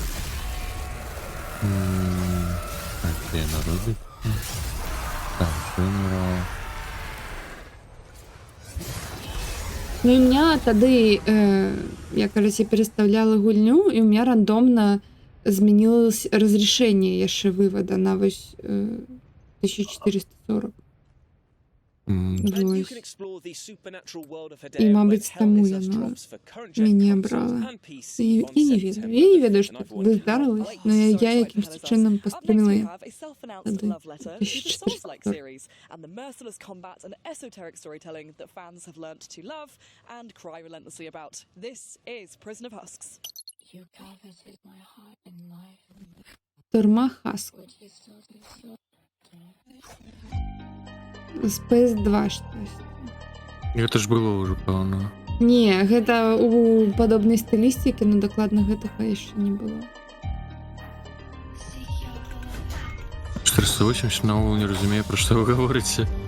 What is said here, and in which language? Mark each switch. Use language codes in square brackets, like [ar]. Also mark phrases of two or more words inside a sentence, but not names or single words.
[uk] Де народи? Так, General. Ну і мене тоді, я, короче, переставляла гульню, і у мене рандомно змінилось розрішення [be] яшчэ вывода на вось [uk] 1440. [be] Вось. І, мабуть, тому яно мяне брала. Я не ведаю. Я не ведаю, [uk] що туди здарилось, но я якимось чином пострімила тоді 1440. [en] And the merciless combat and esoteric storytelling that fans have learnt to love and cry relentlessly about. This is Prison of Husks. You coveted my heart and life. [uk] Турма Хаск. З PS2 щось. [be] Гэта ж было ўжо, пэўна. Не, гэта у падобнай стылістыкі, но дакладна гэтага яшчэ не было. 480 наогул не разумею, пра што вы гаворыце.